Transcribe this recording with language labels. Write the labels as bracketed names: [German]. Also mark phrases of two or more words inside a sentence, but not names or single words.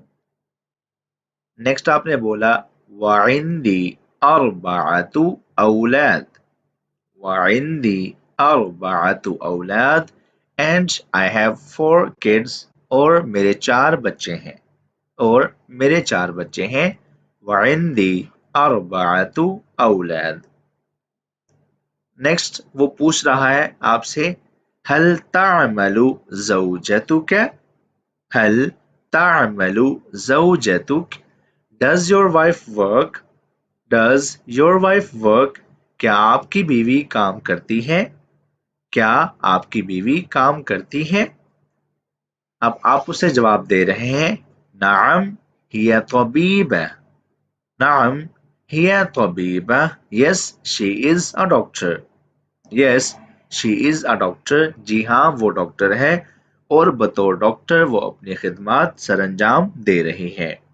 [Hindi] नेक्स्ट आपने बोला, [Arabic] وعندي أربعة أولاد, وعندي أربعة أولاد, [English] and I have 4 kids, [Hindi] और मेरे 4 बच्चे हैं, और मेरे 4 बच्चे हैं। [Arabic] وعندي أربعة أولاد. [Hindi] नेक्स्ट वो पूछ रहा है आपसे, [Arabic] هل تعمل زوجتك, هل تعمل زوجتك, [English] does your wife work, does your wife work, [Hindi] क्या आपकी बीवी काम करती है, क्या आपकी बीवी काम करती है। अब आप उसे जवाब दे रहे हैं, [Arabic] نعم هي طبيبة, نعم هي طبيبة, [English] yes she is a doctor, yes she is a doctor, [Hindi] जी हाँ वो डॉक्टर है, और बतौर डॉक्टर वो अपनी खिदमत सरंजाम दे रही है।